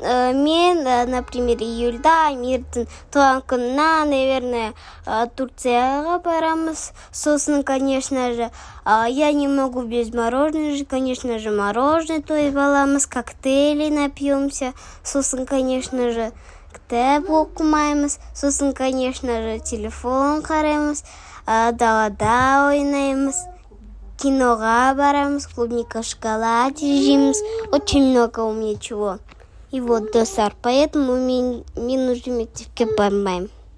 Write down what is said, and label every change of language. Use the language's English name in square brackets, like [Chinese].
[Kazakh] Например, июльда Амирдің туған күніне, наверное, Турцияға барамыз. [Russian] Сосын, конечно же, я не могу без мороженого же, конечно же, мороженое [Kazakh] тойып аламыз, [Russian] коктейли напьемся. [Kazakh] Сосын, [Russian] конечно же, [Kazakh] кітап оқымаймыз. Сосын, [Russian] конечно же, [Kazakh] телефон қараймыз, далада ойнаймыз. Киноға барамыз, клубника, шоколад жейміз. [Russian] Очень много у меня чего. [Kazakh] И вот, достар, поэтому мен уже мектепке бармаймын.